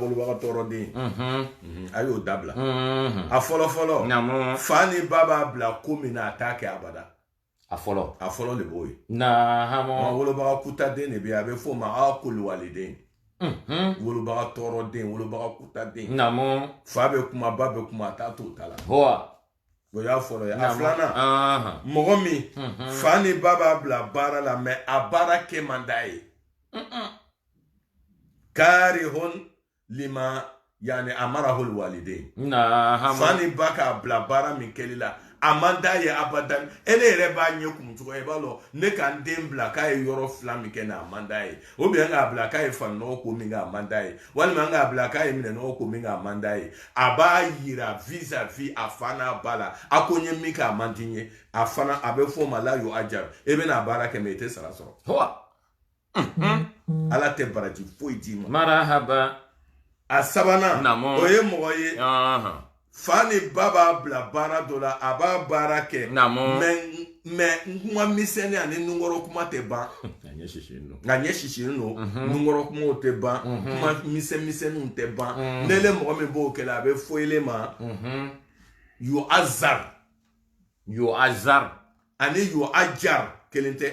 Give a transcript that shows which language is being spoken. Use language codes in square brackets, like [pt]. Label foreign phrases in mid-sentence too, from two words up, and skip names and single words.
[bm] wolobaga tɔɔrɔden a y'o dabila a fɔlɔ fa ni ba b'a bila ko min na a t'a kɛ abada a fɔlɔ de b'o ye wolobaga kutaden de bɛ yen a bɛ f'o ma [ar] عاق الوالدين [bm] wolobaga tɔɔrɔden wolobaga kutaden fa bɛ kuma ba bɛ kuma a t'a to ta la o y'a fɔlɔ ye a filanan mɔgɔ min fa ni ba b'a bila baara la mais a baara kɛ man d'a ye [ar] كاره لما يعني أمره الوالدين [bm] fa ni ba k'a bila baara min kɛli la a man d'a ye abadan e ne yɛrɛ b'a ɲɛ kumu cogo ye i b'a dɔn ne ka n den bila k'a ye yɔrɔ fila min kɛ na a man d'a ye [fr] ou bien [bm] k'a bila k'a ye faninɔgɔ ko min kɛ a man d'a ye walima k'a bila k'a ye minɛnɔgɔ ko min kɛ a man d'a ye a b'a yira vis-à-vis a fa n'a ba la a ko n ye min kɛ a man di n ye a fana a bɛ f'o ma [ar] لا يؤجر [bm] e bɛna a baara kɛ mais i tɛ sara sɔrɔ ala tɛ baraji foyi d'i ma a sabanan o ye mɔgɔ ye fa ni ba b'a bila baara dɔ la a b'a baara kɛ mais kuma misɛnnin ani nunkɔrɔ kuma tɛ ban nka ɲɛ sisinin don nunkɔrɔ kumaw tɛ ban kuma misɛnninw tɛ ban n'ele mɔgɔ min b'o kɛlɛ a bɛ fɔ ele ma [ar] يؤزر [bm] ani [ar] يؤجر [bm] kelen tɛ